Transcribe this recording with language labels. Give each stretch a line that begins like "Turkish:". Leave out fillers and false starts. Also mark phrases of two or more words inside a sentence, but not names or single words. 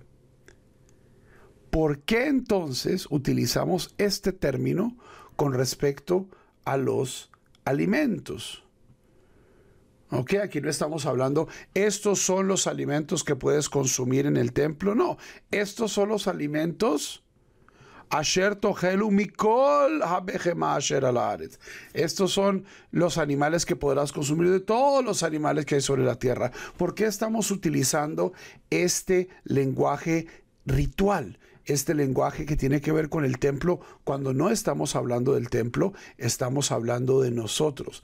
Spanish: ¿Por qué entonces utilizamos este término con respecto a los alimentos? Ok, aquí no estamos hablando, estos son los alimentos que puedes consumir en el templo. No, estos son los alimentos
Hebrew: אשר תאכלו מכל הבהמה אשר על הארץ.
Spanish: Estos son los animales que podrás consumir de todos los animales que hay sobre la tierra. ¿Por qué estamos utilizando este lenguaje ritual? Este lenguaje que tiene que ver con el templo. Cuando no estamos hablando del templo, estamos hablando de nosotros.